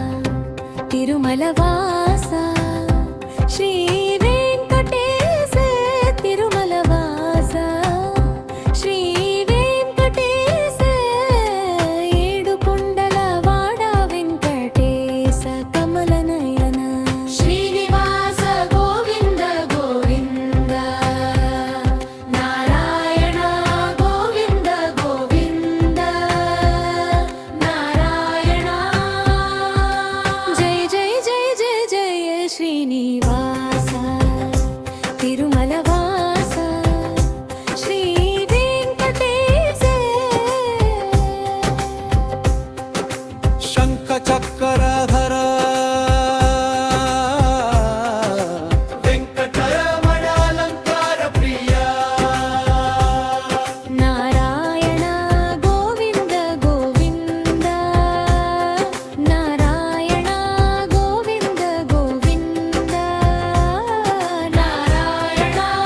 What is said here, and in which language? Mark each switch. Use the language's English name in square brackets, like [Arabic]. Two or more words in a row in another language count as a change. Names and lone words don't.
[Telugu] तिरुमलवासा श्री वेङ्कटेश तिरुमलवासा श्री वेङ्कटेश ఏడుకొండలవాడ వెంకటేశ కమలనయన శ్రీనివాస గోవింద గోవింద నారాయణ గోవింద గోవింద నారాయణ జయ జయ జయ జయ జయ శ్రీనివాస తిరుమలవాస శ్రీ వెంకటేశ [Sanskrit] शङ्खचक्रधर वेङ्कटरमणालङ्कारप्रिया [Telugu] నారాయణ గోవింద గోవింద నారాయణ గోవింద గోవింద నారాయణ